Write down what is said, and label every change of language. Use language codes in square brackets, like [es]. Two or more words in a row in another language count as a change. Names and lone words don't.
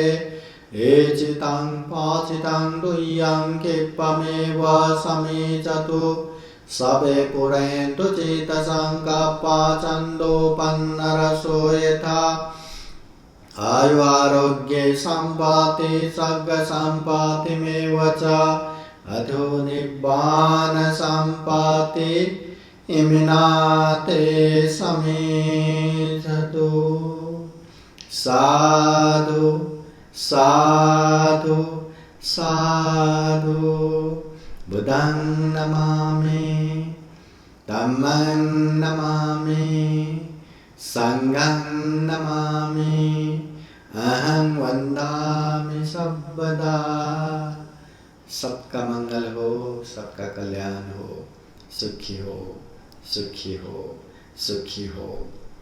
[pi] एचितं पाचितं तुय्यं क्षिप्रमेव समेचतु सबे पुरन्तु चेतसङ्कप्पा छन्दोपन्नरसो यथा। आयु आरोग्ये सम्पत्ति सर्ग सम्पत्तिमेव च अधो निब्बान सम्पत्ति इमिनाते समेधतु। साधु साधु साधु। बुद्धं नमामि, धम्मं नमामि, संघं नमामि, अहं वन्दामि सर्वदा। [hi] सबका मंगल हो, सबका कल्याण हो, सुखी हो, सुखी हो, सुखी हो।